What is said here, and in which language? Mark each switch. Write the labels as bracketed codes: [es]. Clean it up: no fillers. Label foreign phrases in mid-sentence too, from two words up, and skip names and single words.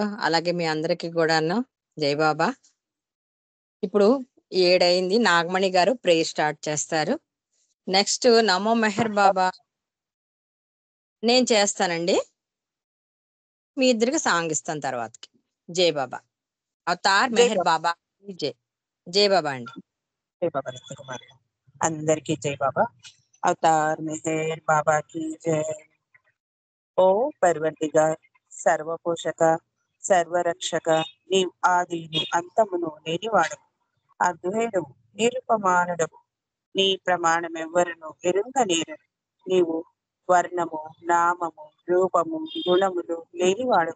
[te] అలాగే మీ అందరికీ కూడాను జై బాబా. ఇప్పుడు 7 అయింది. నాగమణి గారు [en] prayer start [te] చేస్తారు. నెక్స్ట్ నమో మెహర్ బాబా నేను చేస్తానండి. మీ ఇద్దరికి సాంగ్ ఇస్తాను తర్వాతకి. జై బాబా. అవతార్ జై మెహర్ బాబా. బాబా జై. జై బాబా అండి. జై బాబా కుమార్ అందరికీ జై బాబా. [hi] అవతార్ మెహర్ బాబా की जय। [te] ఓ పర్వతిగార్, సర్వపోషక, సర్వరక్షక, నీవు ఆదిను అంతమును లేనివాడవు, అద్వైతవు, నిరుపమానుడవు, నీ ప్రమాణమెవ్వరును ఎరుంగనేరడు. నీవు వర్ణము, నామము, రూపము, గుణములు లేనివాడవు.